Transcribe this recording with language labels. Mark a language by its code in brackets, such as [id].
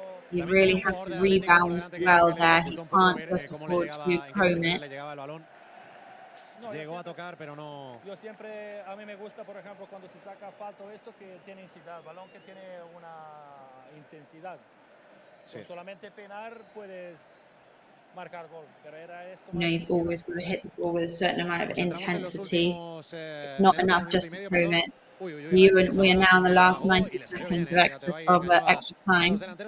[en] He really has to rebound well there. He can't just afford to comb it. [es] No, llegó a tocar, pero no. Yo siempre, a mí me gusta, por ejemplo, cuando se saca falta o esto, que tiene intensidad, balón que tiene una intensidad. Sí. Con solamente penar puedes marcar gol, pero era esto. [en] You know, you've always got to hit the ball with a certain amount of intensity. It's not enough just to prove it. We are now in the last 90 seconds of extra time.